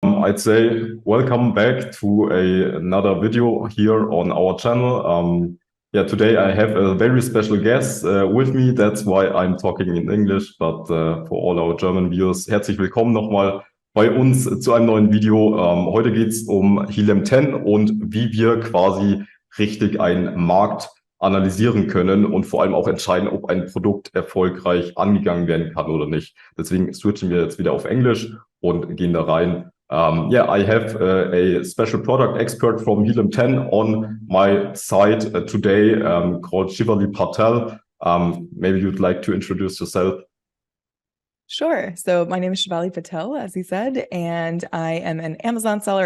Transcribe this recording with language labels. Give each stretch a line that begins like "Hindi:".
English: I'd say welcome back to another video here on our channel. Today I have a very special guest with me. That's why I'm talking in English. But for all our German viewers,
German: herzlich willkommen nochmal bei uns zu einem neuen Video. Heute geht es um Helium10 und wie wir quasi richtig einen Markt analysieren können und vor allem auch entscheiden, ob ein Produkt erfolgreich angegangen werden kann oder nicht. Deswegen switchen wir jetzt wieder auf Englisch und gehen da rein.
English: I have a special product expert from Helium10 on my side today called Shivali Patel. Maybe you'd like to introduce yourself. Sure. So my name is Shivali Patel, as he said, and I am an Amazon seller.